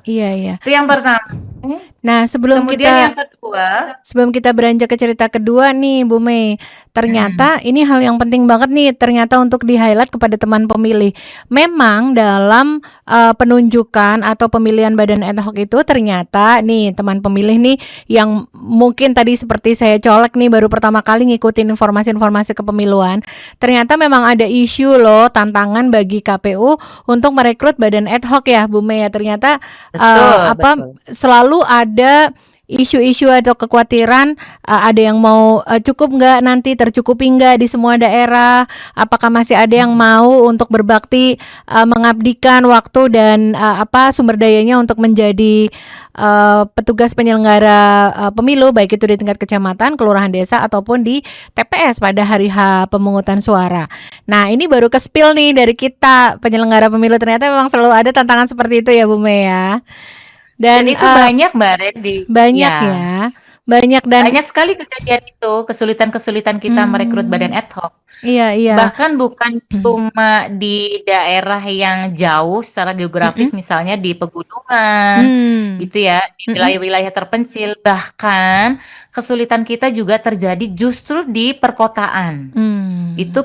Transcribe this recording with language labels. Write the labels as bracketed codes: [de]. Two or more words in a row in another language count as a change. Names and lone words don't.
[id] Iya, iya. Itu yang pertama. Nah, Kemudian yang kedua, sebelum kita beranjak ke cerita kedua nih Bu Mei, mm, ternyata ini hal yang penting banget nih ternyata untuk di-highlight kepada teman pemilih. Memang dalam penunjukan atau pemilihan badan ad hoc itu ternyata nih teman pemilih nih yang mungkin tadi seperti saya colek nih baru pertama kali ngikutin informasi-informasi kepemiluan, ternyata memang ada isu loh tantangan bagi KPU untuk merekrut badan ad hoc ya Bu Mei ya. Ternyata betul, apa betul. selalu ada isu-isu atau kekhawatiran ada yang mau cukup nggak nanti tercukupi nggak di semua daerah, apakah masih ada yang Mm, mau untuk berbakti mengabdikan waktu dan sumber dayanya untuk menjadi petugas penyelenggara pemilu baik itu di tingkat kecamatan, kelurahan desa ataupun di TPS pada hari H pemungutan suara. Nah, ini baru ke spill nih dari kita penyelenggara pemilu ternyata memang selalu ada tantangan seperti itu ya Bu Mei ya. Dan Dan itu banyak Mbak Randy. banyak Ya, ya. banyak dan Banyak sekali kejadian itu, kesulitan-kesulitan kita merekrut badan hmm, ad hoc. iya iya. Bahkan bukan cuma di daerah yang jauh secara geografis, Mm-mm. misalnya di pegunungan, Hmm, gitu ya, di mm-mm. wilayah-wilayah terpencil. Bahkan kesulitan kita juga terjadi justru di perkotaan. Hmm,